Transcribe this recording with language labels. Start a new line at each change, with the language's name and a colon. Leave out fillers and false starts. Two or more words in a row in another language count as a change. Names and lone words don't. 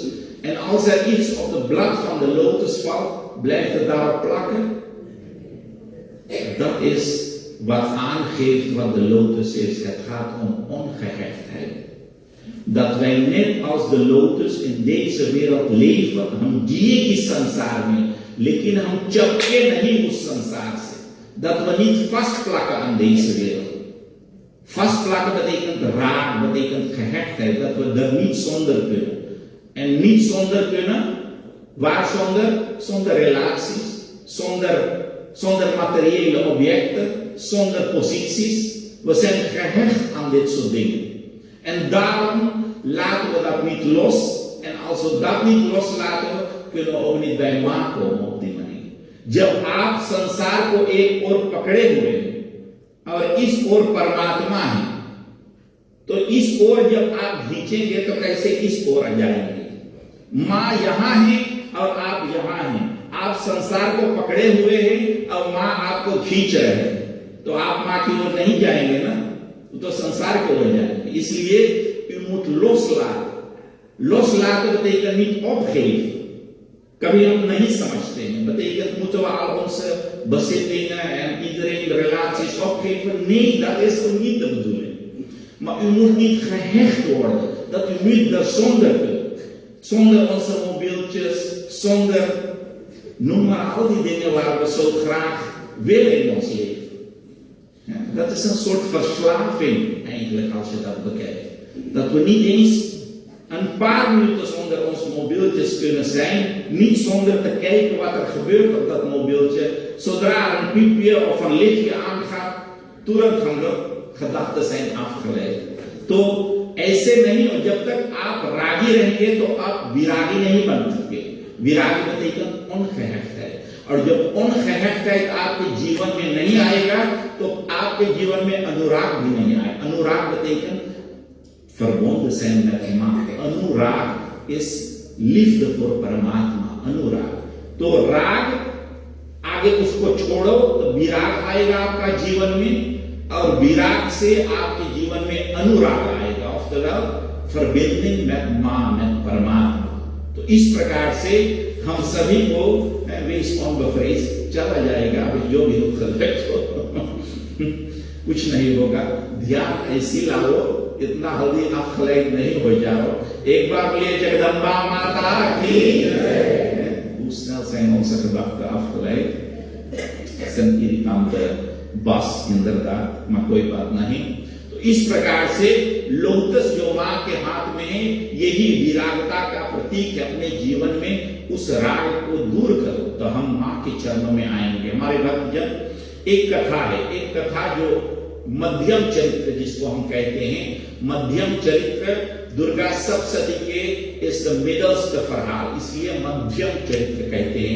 Dutch: En als er iets op het blad van de lotus valt, blijft het daarop plakken. Dat is wat aangeeft wat de lotus is. Het gaat om ongehechtheid. Dat wij net als de lotus in deze wereld leven,
Hindi: हम जिए इस संसार में, लेकिन हम चपके नहीं उस संसार से.
Dutch: Dat we niet vastplakken aan deze wereld. Vastplakken betekent raak, betekent gehechtheid, dat we er niet zonder kunnen. En niet zonder kunnen, waar zonder? Zonder relaties, zonder materiële objecten, zonder posities. We zijn gehecht aan dit soort dingen. En daarom laten we dat niet los. En als we dat niet loslaten, kunnen we ook niet bij Ma komen op die manier.
Hindi: जब आप संसार को एक ओर पकड़े हुए हैं और इस ओर परमात्मा है, तो इस ओर जब आप खींचेंगे तो कैसे इस ओर आ जाएंगे? माँ यहाँ है और आप यहाँ हैं. आप संसार को पकड़े हुए हैं और मां आपको खींच रहे हैं, तो आप मां की ओर नहीं जाएंगे ना, तो संसार की ओर जाएंगे.
Dutch: इसलिए u moet loslaten. Loslaten betekent niet opgeven.
Hindi: Kami हम नहीं समझते हैं.
Dutch: Betekent moeten we al onze bezittingen en iedereen de relaties opgeven? Nee, dat is ook niet de bedoeling. Maar u moet niet gehecht worden. Dat u niet er zonder kunt. Zonder onze mobieltjes, zonder, noem maar al die dingen waar we zo graag willen in ons leven. Ja, dat is een soort verslaving eigenlijk als je dat bekijkt. Dat we niet eens een paar minuten zonder ons mobieltjes kunnen zijn, niet zonder te kijken wat er gebeurt op dat mobieltje. Zodra een piepje of een lichtje aangaat,
Hindi: तुरंत हम लोग
Dutch: gedachten zijn afgeleid.
Hindi: तो ऐसे नहीं हो, जब तक आप रागी रहेंगे तो आप विरागी नहीं बन सकते.
Dutch: विरागी betekent ongehechtheid.
Hindi: और जब ongehechtheid आपके जीवन में नहीं आएगा तो आपके जीवन में अनुराग भी नहीं आएगा.
Dutch: अनुराग betekent verbonden zijn met iemand. Anurag is liefde voor Paramatma. Anurag.
Hindi: तो राग आगे उसको छोड़ो तो विराग आएगा आपका जीवन में, और विराग से आपके जीवन में अनुराग आएगा.
Dutch: Oftewel verbinding met मां, met परमात्मा.
Hindi: तो इस प्रकार से हम सभी को
Dutch: wees onbevreesd
Hindi: चला जाएगा. जो भी दुख हो कुछ नहीं होगा. ध्यान ऐसी लाओ, इतना जल्दी afgeleid नहीं हो जाओ. एक बार बोलिए जगदम्बा माता की जय.
Dutch: Hoe snel zijn onze gedachten afgeleid? Het is een irritante bas inderdaad, maar
Hindi: कोई बात नहीं. तो इस प्रकार से लोटस जो मां के हाथ में है, यही विरागता का प्रतीक है. अपने जीवन में उस राग को दूर करो तो हम मां के चरणों में आएंगे. हमारे भक्त जन एक कथा है, एक कथा जो मध्यम चरित्र जिसको हम कहते हैं, मध्यम चरित्र दुर्गा सप्तशती के इस मिडल्स का फरहाल, इसलिए मध्यम चरित्र कहते हैं.